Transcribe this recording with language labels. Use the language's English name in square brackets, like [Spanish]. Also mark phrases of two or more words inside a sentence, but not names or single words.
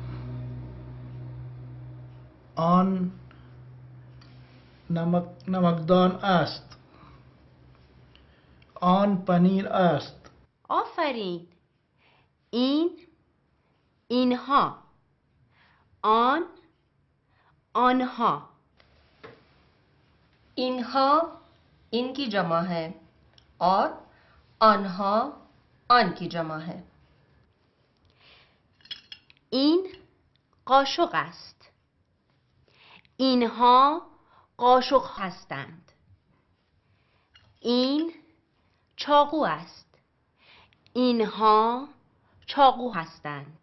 [Persian] آن نمکدان است. آن پنیر است. آفرین. اینها. آنها. [Urdu] اینہا ان کی جمع ہے اور آنہا آن کی جمع ہے. [Persian] این قاشق است. اینها قاشق هستند. این چاقو است. اینها چاقو هستند.